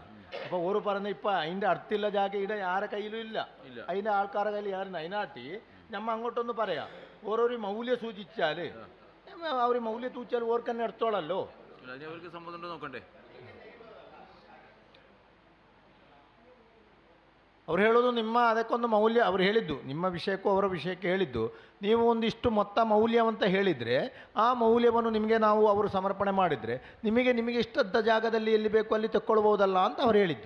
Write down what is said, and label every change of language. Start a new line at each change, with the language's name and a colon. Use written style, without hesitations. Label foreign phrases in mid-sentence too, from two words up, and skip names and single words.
Malayalam: അപ്പോൾ ഓറ് പറഞ്ഞ ഇപ്പം അതിൻ്റെ അടുത്തില്ല ജാഗ ഇവിടെ ആരെ കയ്യിലും ഇല്ല, അതിൻ്റെ ആൾക്കാരുടെ കയ്യിൽ ആരുണ്ട്. അതിനാട്ടി ഞമ്മ അങ്ങോട്ടൊന്ന് പറയാം, ഓരോരു മൗല്യം സൂചിച്ചാൽ അവർ മൗല്യം തൂച്ചാൽ ഓർക്ക് തന്നെ എടുത്തോളല്ലോ. അവർക്ക് സമ്മതം നോക്കണ്ടേ?
Kannada: ಅವ್ರು ಹೇಳೋದು ನಿಮ್ಮ ಅದಕ್ಕೊಂದು ಮೌಲ್ಯ, ಅವ್ರು ಹೇಳಿದ್ದು ನಿಮ್ಮ ವಿಷಯಕ್ಕೂ ಅವರ ವಿಷಯಕ್ಕೆ ಹೇಳಿದ್ದು, ನೀವು ಒಂದಿಷ್ಟು ಮೊತ್ತ ಮೌಲ್ಯವಂತ ಹೇಳಿದರೆ ಆ ಮೌಲ್ಯವನ್ನು ನಿಮಗೆ ನಾವು ಅವರು ಸಮರ್ಪಣೆ ಮಾಡಿದರೆ ನಿಮಗೆ ಇಷ್ಟದ ಜಾಗದಲ್ಲಿ ಎಲ್ಲಿ ಬೇಕು ಅಲ್ಲಿ ತಕ್ಕೊಳ್ಬೋದಲ್ಲ ಅಂತ ಅವ್ರು ಹೇಳಿದ್ದು.